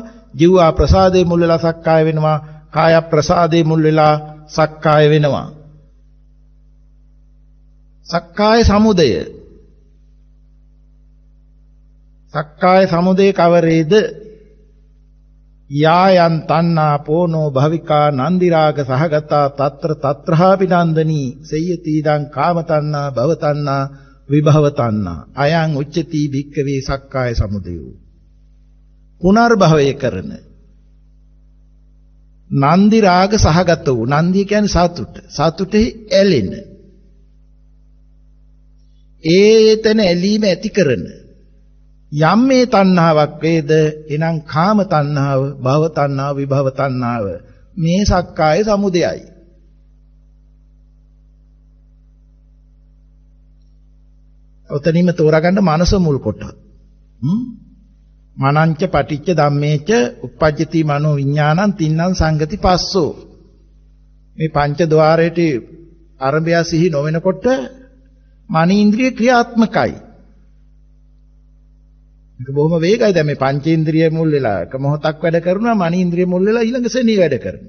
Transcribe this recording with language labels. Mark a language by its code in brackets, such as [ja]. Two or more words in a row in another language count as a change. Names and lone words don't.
[si] ජීවා ප්‍රසාදේ මුල් වෙලා සක්කාය වෙනවා. කාය ප්‍රසාදේ මුල් වෙලා සක්කාය වෙනවා. සක්කාය සමුදය. සක්කාය සමුදය කවරේද? [pi] යායන් තණ්හා පෝනෝ භවිකා නන්දි රාග සහගතා తත්‍ර తත්‍රහාපි නන්දනී සේයති දං කාම තණ්හා භව තණ්හා විභව තණ්හා අයං උච්චති භික්ඛවේ සක්කාය සමුදයෝ. [si] පුනර්භවය කරන නන්දි රාග සහගත වූ නන්දිය කියන්නේ සතුට. සතුටෙහි ඇලෙන ඒතන ඇලීම ඇති කරන යම් මේ තණ්හාවක් වේද එනම් කාම තණ්හාව, භව තණ්හාව, විභව තණ්හාව මේ සක්කාය සමුදයයි. ඔතනින්ම තෝරාගන්න මනස මුල් කොට. [pi] මනංච පටිච්ච ධම්මේච uppajjati මනෝ විඥානං තින්නම් සංගති පස්සෝ. [si] මේ පංච ద్వාරයට ආරම්භය සිහි නොවෙනකොට මනීන්ද්‍රිය ක්‍රියාත්මකයි. ඒක බොහොම වේගයි. දැන් මේ පංචේන්ද්‍රිය මුල් වෙලා එක මොහොතක් වැඩ කරනවා, මනීන්ද්‍රිය මුල් වෙලා ඊළඟ සෙනෙහ වැඩ කරනවා.